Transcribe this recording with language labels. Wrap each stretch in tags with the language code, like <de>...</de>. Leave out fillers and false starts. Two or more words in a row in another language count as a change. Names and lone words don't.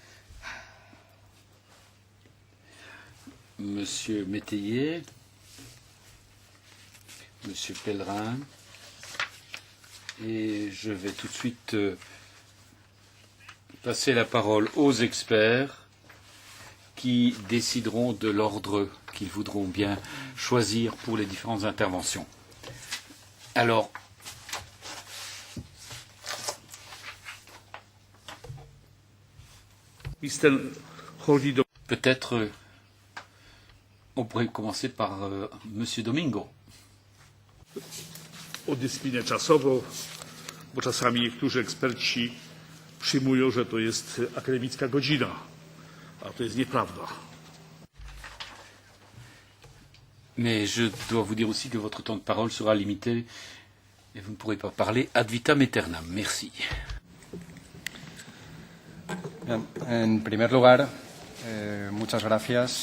<fr>Monsieur Métayer, Monsieur Pellerin, et je vais tout de suite passer la parole aux experts qui décideront de l'ordre qu'ils voudront bien choisir pour les différentes interventions. Alors, peut-être on pourrait commencer par Monsieur Domingo.</fr> <pl>Odysminę czasową, bo czasami niektórzy eksperci przyjmują, że to jest akademicka godzina, a to jest nieprawda.</pl> <fr>Mais je dois vous dire aussi que votre temps de parole sera limité et vous ne pourrez pas parler</fr> <la>ad vitam aeternam.</la> <fr>Merci.</fr> <es>Bien, en primer lugar, muchas gracias.</es>